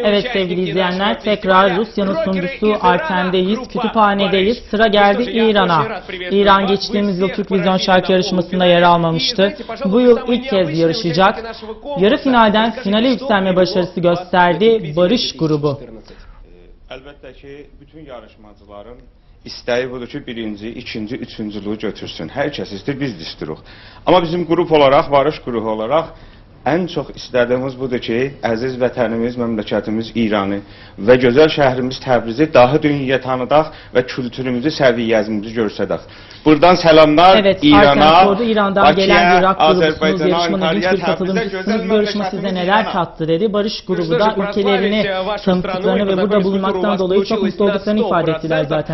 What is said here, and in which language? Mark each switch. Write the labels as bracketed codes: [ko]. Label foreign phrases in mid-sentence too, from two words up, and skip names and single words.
[tr] Evet sevgili izleyenler, tekrar Rusya'nın sunucusu Artem'deyiz, kütüphanedeyiz. Sıra geldi İran'a. İran geçtiğimiz yıl Türk Vizyon Şarkı Yarışması'nda yer almamıştı. Bu yıl ilk kez yarışacak. Yarı finalden finale yükselme başarısı gösterdi Barış grubu. Elbette ki bütün yarışmacıların [az] İstəyi budur ki, birinci, ikinci, üçüncülüğü götürsün. Hər kəs istəyir, biz də istəyirik. Amma bizim qrup olaraq, Barış qrupu olaraq ən çox istədiyimiz budur ki, əziz vətənimiz, məmləkətimiz İranı və gözəl şəhrimiz Təbrizi daha dünyaya tanıdaq və kültürümüzü, səviyyəmizi görsədək. [tr] Buradan selamlar İran'a, İran'dan gelen bir rock grubusunuz, yarışmanın genç bir katılımcısınız. Bu yarışma size neler kattı dedi. Barış grubu da ülkelerini tanıttıklarını ve burada bulunmaktan dolayı çok mutlu olduklarını ifade ettiler zaten.